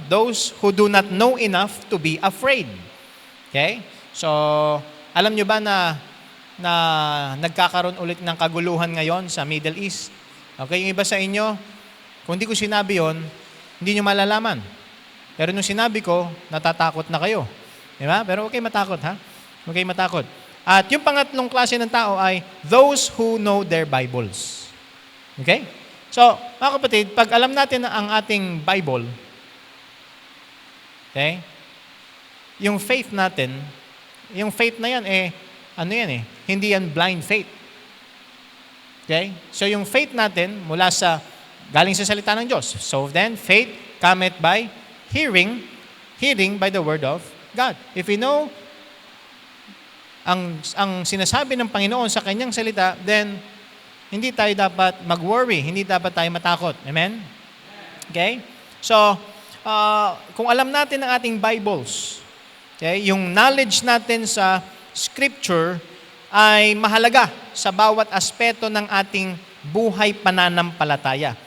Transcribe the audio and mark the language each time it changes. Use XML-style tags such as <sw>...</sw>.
<en>Those who do not know enough to be afraid. Okay?</en> <tl>So, alam nyo ba na nagkakaroon ulit ng kaguluhan ngayon sa Middle East? Okay, yung iba sa inyo, kung hindi ko sinabi yon, hindi nyo malalaman. Pero nung sinabi ko, natatakot na kayo. Diba? Pero okay matakot, ha? Okay matakot. At yung pangatlong klase ng tao ay</tl> <en>those who know their Bibles.</en> <tl>Okay? So, mga kapatid, pag alam natin na ang ating Bible, okay, yung faith natin, yung faith na yan, hindi yan blind faith. Okay? So, yung faith natin, galing sa salita ng Diyos.</tl> <en>So then, faith cometh by hearing by the word of God. If we know</en> <tl>ang sinasabi ng Panginoon sa kanyang salita, then hindi tayo dapat mag-worry, hindi dapat tayo matakot. Amen? Okay? So, kung alam natin ang ating Bibles, okay, yung knowledge natin sa Scripture ay mahalaga sa bawat aspeto ng ating buhay pananampalataya.</tl>